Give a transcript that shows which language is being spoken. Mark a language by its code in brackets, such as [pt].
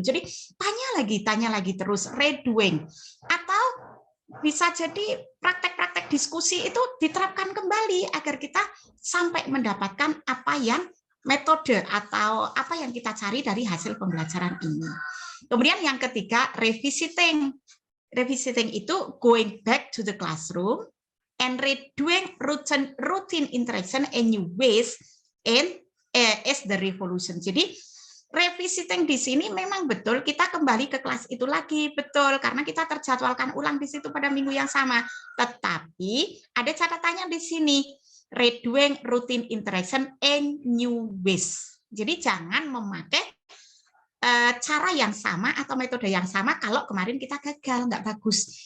[id] Jadi tanya lagi terus redoing. Atau bisa jadi praktek-praktek diskusi itu diterapkan kembali agar kita sampai mendapatkan apa yang metode atau apa yang kita cari dari hasil pembelajaran ini. Kemudian yang ketiga, revisiting. [en] Revisiting [id] itu [en] going back to the classroom and redoing routine interaction in new ways and as the revolution. [id] Jadi revisiting di sini memang betul kita kembali ke kelas itu lagi, betul, karena kita terjadwalkan ulang di situ pada minggu yang sama. Tetapi ada catatannya di sini, [en] redoing routine interaction in new ways. [id] Jadi jangan memakai cara yang sama atau metode yang sama kalau kemarin kita gagal, nggak bagus.